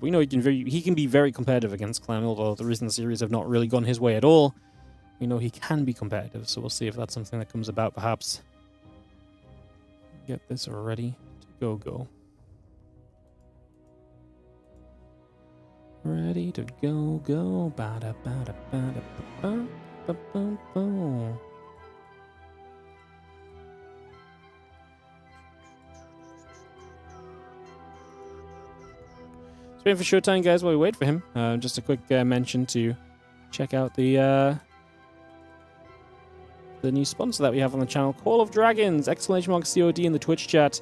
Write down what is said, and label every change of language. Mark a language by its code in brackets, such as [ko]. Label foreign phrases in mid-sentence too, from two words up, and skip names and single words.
[en] We know he can be very competitive against Clem, although the recent series have not really gone his way at all. We know he can be competitive, so we'll see if that's something that comes about, perhaps. Get this ready to go. Ready to go. Bada bada bada ba ba ba ba. So waiting for Showtime, guys, while we wait for him. Just a quick mention to check out the new sponsor that we have on the channel, Call of Dragons, !COD in the Twitch chat.